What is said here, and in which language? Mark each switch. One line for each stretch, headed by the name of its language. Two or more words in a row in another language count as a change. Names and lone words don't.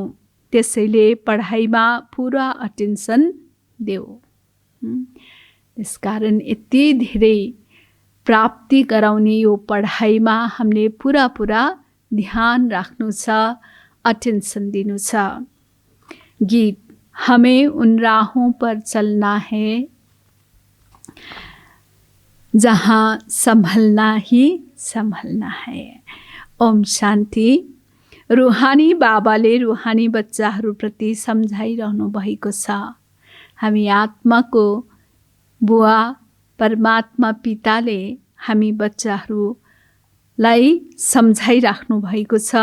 Nepali: त्यसैले पढाइमा पुरा अटेन्सन देऊ। त्यसकारण यति धेरै प्राप्ति गराउने यो पढाइमा हामीले पुरा ध्यान राख्नु छ, अटेन्सन दिनु छ।
Hindi: गीत हमें उन राहों पर चलना है जहाँ संभलना ही संभलना है।
Sanskrit: ओम शान्ति।
Nepali: रुहानी बाबाले रुहानी बच्चाहरूप्रति सम्झाइरहनु भएको छ। हामी आत्माको बुवा परमात्मा पिताले हामी बच्चाहरूलाई सम्झाइराख्नु भएको छ।